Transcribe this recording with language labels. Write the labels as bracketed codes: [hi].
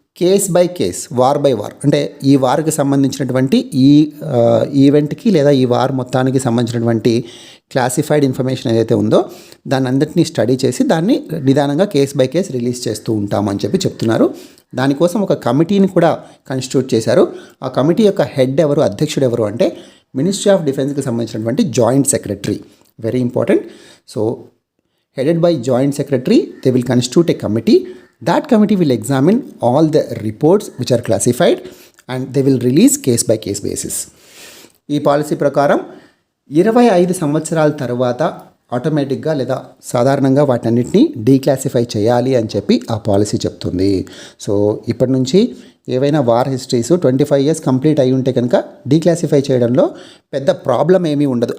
[en] case by case, war by war, [te] అంటే ఈ వార్కి సంబంధించినటువంటి ఈ ఈవెంట్కి లేదా ఈ వార్ మొత్తానికి సంబంధించినటువంటి క్లాసిఫైడ్ ఇన్ఫర్మేషన్ ఏదైతే ఉందో దాన్ని అందరినీ స్టడీ చేసి దాన్ని నిదానంగా కేస్ బై కేస్ రిలీజ్ చేస్తూ ఉంటామని చెప్పి చెప్తున్నారు. దానికోసం ఒక కమిటీని కూడా కాన్స్టిట్యూట్ చేశారు. ఆ కమిటీ యొక్క హెడ్ ఎవరు, అధ్యక్షుడు ఎవరు అంటే మినిస్ట్రీ ఆఫ్ డిఫెన్స్కి సంబంధించినటువంటి joint secretary. [en] Very important. So headed by joint secretary, they will constitute a committee. That committee will examine all the reports which are classified and they will release case by case basis. [te] ఈ policy ప్రకారం 25 సంవత్సరాల తర్వాత ఆటోమేటిక్గా లేదా సాధారణంగా వాటన్నిటిని declassify చేయాలి అని చెప్పి ఆ పాలసీ చెప్తుంది. సో ఇప్పటి నుంచి ఏవైనా వార్ హిస్టరీస్ 25 ఇయర్స్ కంప్లీట్ అయి ఉంటే కనుక డీక్లాసిఫై చేయడంలో పెద్ద ప్రాబ్లం ఏమీ ఉండదు.